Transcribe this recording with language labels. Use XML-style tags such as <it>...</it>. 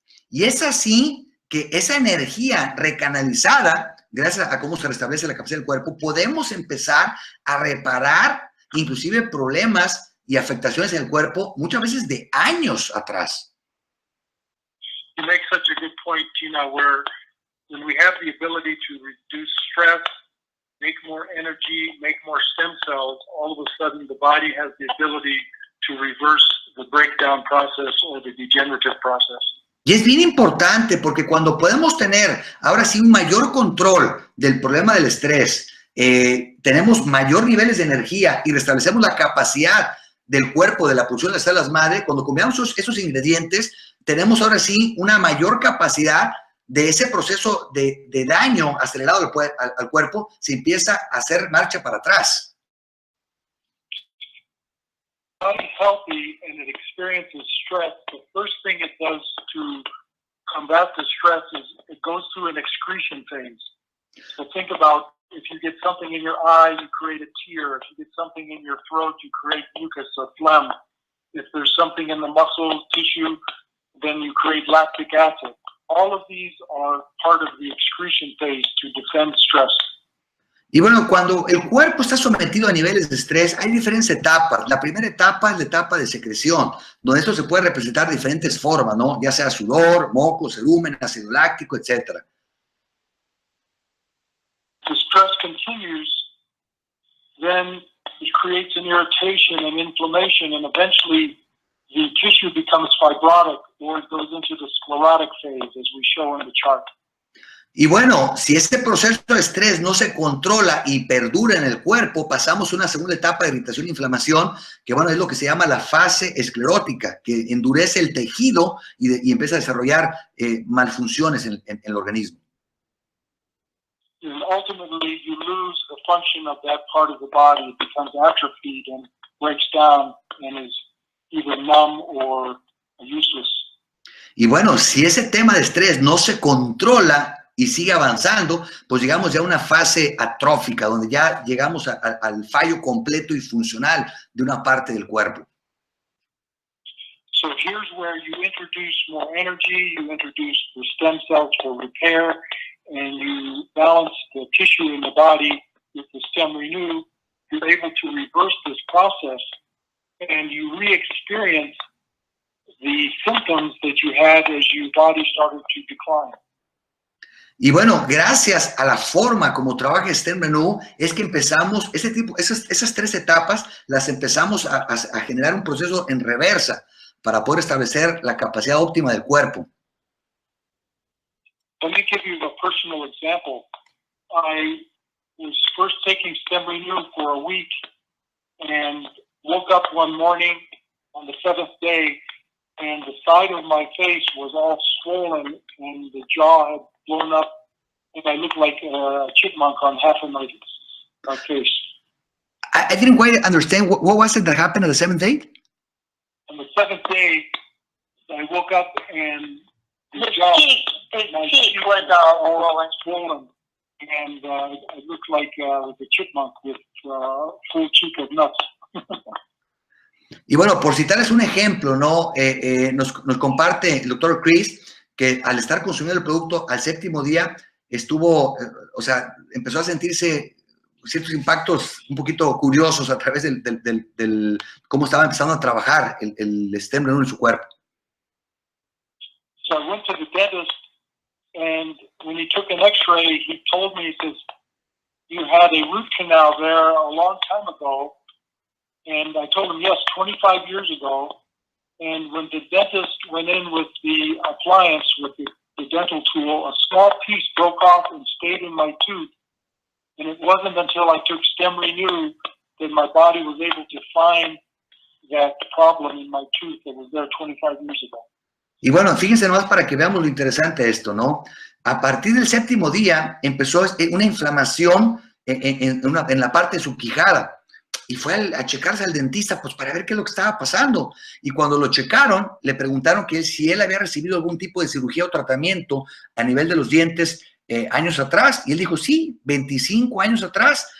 <es>Y es así que esa energía recanalizada, gracias a cómo se restablece la capacidad del cuerpo, podemos empezar a reparar inclusive problemas y afectaciones en el cuerpo muchas veces de años atrás.</es> <en>You make such a good point, Gina, where when we have the ability to reduce stress, make more energy, make more stem cells, all of a sudden the body has the ability to reverse the breakdown process or the degenerative process.</en> <es>Y es bien importante porque cuando podemos tener ahora sí un mayor control del problema del estrés, tenemos mayor niveles de energía y restablecemos la capacidad del cuerpo de la producción de las células madre, cuando combinamos esos ingredientes, tenemos ahora sí una mayor capacidad de ese proceso de daño acelerado al cuerpo, se empieza a hacer marcha para atrás.</es> <en>Body's healthy and it experiences stress, the first thing it does to combat the stress is it goes through an excretion phase. So think about if you get something in your eye, you create a tear. If you get something in your throat, you create mucus or phlegm. If there's something in the muscle tissue, then you create lactic acid. All of these are part of the excretion phase to defend stress.</en> <es>Y bueno, cuando el cuerpo está sometido a niveles de estrés, hay diferentes etapas. La primera etapa es la etapa de secreción, donde esto se puede representar de diferentes formas, ¿no? Ya sea sudor, moco, cerumen, ácido láctico, etc.</es> <en>The stress continues, then it creates an irritation and inflammation, and eventually the tissue becomes fibrotic or it goes into the sclerotic phase, as we show in the chart.</en> <es>Y bueno, si este proceso de estrés no se controla y perdura en el cuerpo, pasamos a una segunda etapa de irritación e inflamación, que bueno, es lo que se llama la fase esclerótica, que endurece el tejido y empieza a desarrollar malfunciones en el organismo.</es> <en>And ultimately, you lose the function of that part of the body. It becomes atrophied and breaks down and is either numb or useless.</en> <es>Y bueno, si ese tema de estrés no se controla y sigue avanzando, pues llegamos ya a una fase atrófica, donde ya llegamos al fallo completo y funcional de una parte del cuerpo.</es> <en>So here's where you introduce more energy, you introduce the stem cells for repair, and you balance the tissue in the body with the Stemrenu. You're able to reverse this process, and you re-experience the symptoms that you had as your body started to decline.</en> <es>Y bueno, gracias a la forma como trabaja Stemrenu, es que empezamos, esas tres etapas, las empezamos a generar un proceso en reversa para poder establecer la capacidad óptima del cuerpo.</es> <en>Let me give you a personal example. I was first taking Stemrenu for a week and woke up one morning on the 7th day, and the side of my face was all swollen and the jaw had blown up, and I looked like a chipmunk on half of my face. I didn't quite understand. What was it that happened on the 7th day? On the 7th day, I woke up and His cheek was all swollen, and I looked like the chipmunk with full cheek of nuts.</en> <es>Y bueno, por citarles un ejemplo, ¿no? Nos comparte el doctor Chris que al estar consumiendo el producto al 7º día estuvo, o sea, empezó a sentirse ciertos impactos un poquito curiosos a través del cómo estaba empezando a trabajar el Stemrenu en su cuerpo.</es> <en>So I went to the dentist, and when he took an x-ray, he told me, he says, you had a root canal there a long time ago. And I told him, yes, 25 years ago. And when the dentist went in with the appliance, with the dental tool, a small piece broke off and stayed in my tooth. And it wasn't until I took Stemrenu that my body was able to find that problem in my tooth that was there 25 years ago.</en> <es>Y bueno, fíjense nomás para que veamos lo interesante de esto, ¿no? A partir del 7º día empezó una inflamación en la parte de su quijada. Y fue a checarse al dentista pues para ver qué es lo que estaba pasando. Y cuando lo checaron, le preguntaron que si él había recibido algún tipo de cirugía o tratamiento a nivel de los dientes años atrás. Y él dijo, sí, 25 años atrás.</es>